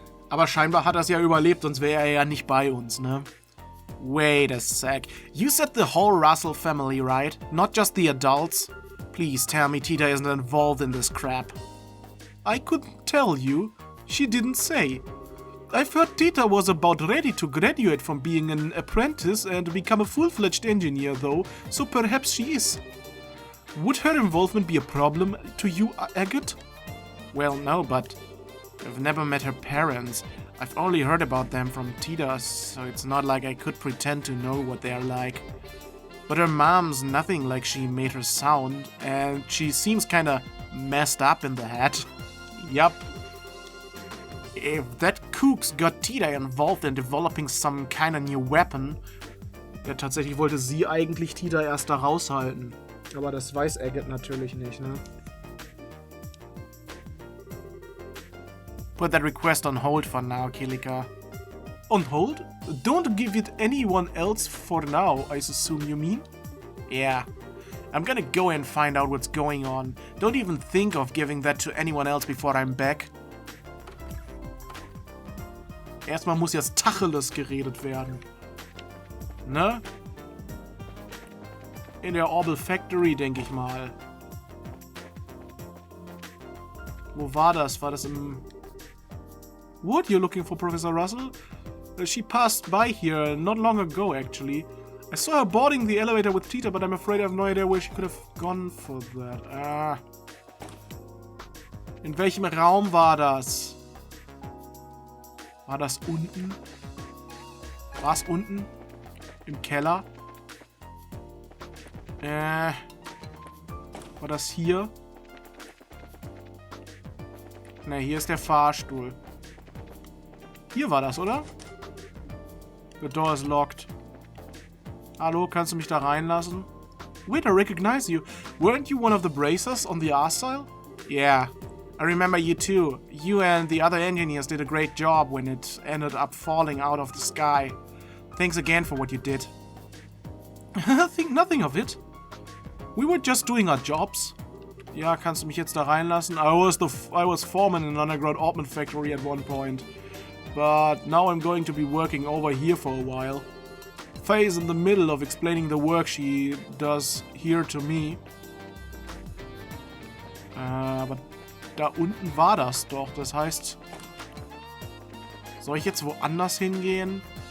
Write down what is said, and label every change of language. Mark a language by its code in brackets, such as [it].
[de] Aber scheinbar hat er es ja überlebt, sonst wäre er ja nicht bei uns, ne? [en] Wait a sec. You said the whole Russell family, right? Not just the adults? Please tell me Tita isn't involved in this crap. I couldn't tell you. She didn't say. I've heard Tita was about ready to graduate from being an apprentice and become a full-fledged engineer, though, so perhaps she is. Would her involvement be a problem to you, Agate? Well, no, but I've never met her parents. I've only heard about them from Tita, so it's not like I could pretend to know what they're like. But her mom's nothing like she made her sound, and she seems kinda messed up in the head. Yup. If that kook's got Tita involved in developing some kinda new weapon. [de] Ja, tatsächlich wollte sie eigentlich Tita erst da raushalten. Aber das weiß Agate natürlich nicht, ne? [en] Put that request on hold for now, Kilika. On hold? Don't give it anyone else for now, I assume you mean? Yeah. I'm gonna go and find out what's going on. Don't even think of giving that to anyone else before I'm back. [de] Erstmal muss jetzt Tacheles geredet werden. Ne? In der Orbal Factory, denke ich mal. Wo war das? War das im... [en] What? You're looking for Professor Russell? She passed by here not long ago, actually. I saw her boarding the elevator with Tita, but I'm afraid I have no idea where she could have gone for that. Ah. [de] In welchem Raum war das? War das unten? War es unten? Im Keller? War das hier? Ne, hier ist der Fahrstuhl. Hier war das, oder? [en] The door is locked. [de] Hallo, kannst du mich da reinlassen? [en] Wait, I recognize you. Weren't you one of the bracers on the Arstyle? Yeah, I remember you too. You and the other engineers did a great job when it ended up falling out of the sky. Thanks again for what you did. Think nothing of it. We were just doing our jobs. [de] Ja, kannst du mich jetzt da reinlassen? [en] I was foreman in an underground Orbman factory at one point. But now I'm going to be working over here for a while. Faye's in the middle of explaining the work she does here to me. [de] Aber da unten war das doch. Das heißt, soll ich jetzt woanders hingehen?